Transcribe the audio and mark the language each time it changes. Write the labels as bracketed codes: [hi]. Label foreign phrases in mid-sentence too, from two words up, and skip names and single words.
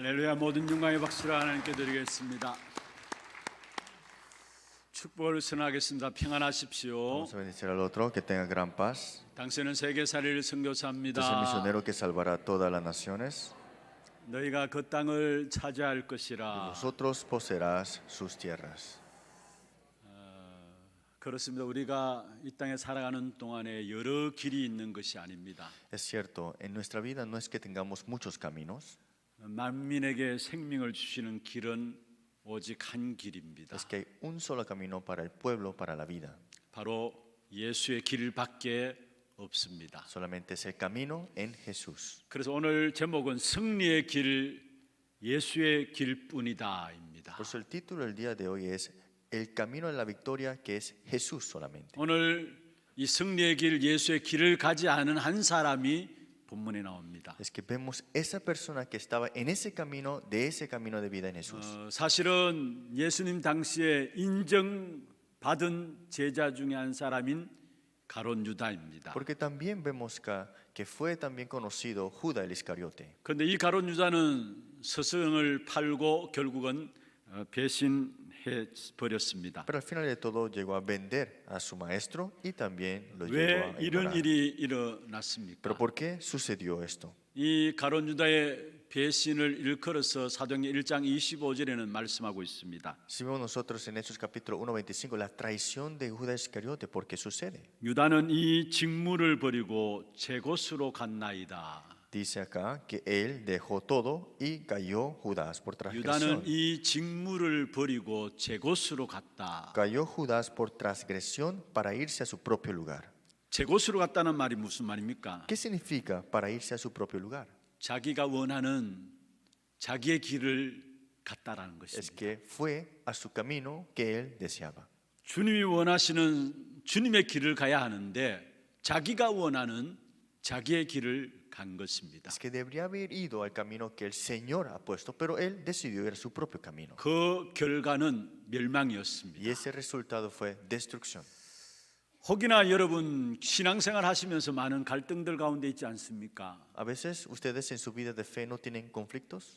[ko] 할렐루야. 모든 영광의 박수를 하나님께 드리겠습니다. 축복을 선하겠습니다. 평안하십시오. [es] Vamos a bendecir al otro, que tenga gran paz. [ko] 당신은 세계살이를 [es] Este es el [ko] 선교사입니다. [es] misionero que salvará a todas las naciones. [ko] 너희가 그 땅을 차지할 [es] Y [ko] 것이라. [es] vosotros poseerás sus tierras. [ko] 그렇습니다. 우리가 이 땅에 살아가는 동안에 여러 길이 있는 것이 아닙니다. [es] Es cierto, en nuestra vida no es que tengamos muchos caminos, [ko] 만민에게 생명을 주시는 길은 오직 한 길입니다. [es] es que hay un solo camino para el pueblo, para la vida. [ko] 바로 예수의 길밖에 없습니다. [es] Solamente es el camino en Jesús. [ko] 그래서 오늘 제목은 승리의 길, 예수의 길뿐이다입니다. [es] Por eso el título del día de hoy es El camino de la victoria, que es Jesús solamente. [ko] 오늘 이 승리의 길, 예수의 길을 가지 않은 한 사람이 본문에 나옵니다. [es] Es que vemos esa persona que estaba en ese camino, de ese camino de vida en Jesús. [ko] 사실은 예수님 당시에 인정받은 제자 중에 한 사람인 가론 유다입니다. [es] Porque también vemos que fue también conocido Judas el Iscariote. [ko] 그런데 이 가론 유다는 스승을 팔고 결국은 배신해 버렸습니다. [es] Pero al final de todo llegó a vender a su maestro y también lo llegó [ko] 왜 [es] a [ko] 이런 [es] ignorar. [ko] 일이 일어났습니까? [es] Pero ¿por qué sucedió esto? [ko] 이 가론 유다의 배신을 일컬어서 사도행전 1장 25절에는 말씀하고 있습니다. [es] Si vemos nosotros en Hechos capítulo 1:25 la traición de Judas Iscariote, ¿por qué sucede? [ko] 유다는 이 직무를 버리고 제 곳으로 갔나이다. [es] Dice acá que él dejó todo y cayó Judas por transgresión. [ko] 유다는 이 직무를 버리고 제 곳으로 갔다. [es] Cayó Judas por transgresión para irse a su propio lugar. [ko] 제 곳으로 갔다는 말이 무슨 말입니까? [es] ¿Qué significa para irse a su propio lugar? [ko] 자기가 원하는 자기의 길을 갔다라는 [es] Es [ko] 것입니다. [es] que fue a su camino que él deseaba. [ko] 주님이 원하시는 주님의 길을 가야 하는데 자기가 원하는 자기의 길을 간 것입니다. [es] Es que debería haber ido al camino que el Señor ha puesto, pero él decidió ir a su propio camino. [ko] 그 결과는 [es] Y [ko] 멸망이었습니다. [es] ese resultado fue destrucción. [ko] 혹이나 여러분 신앙생활 하시면서 많은 갈등들 가운데 있지 않습니까? [es] A veces ustedes en su vida de fe no tienen conflictos.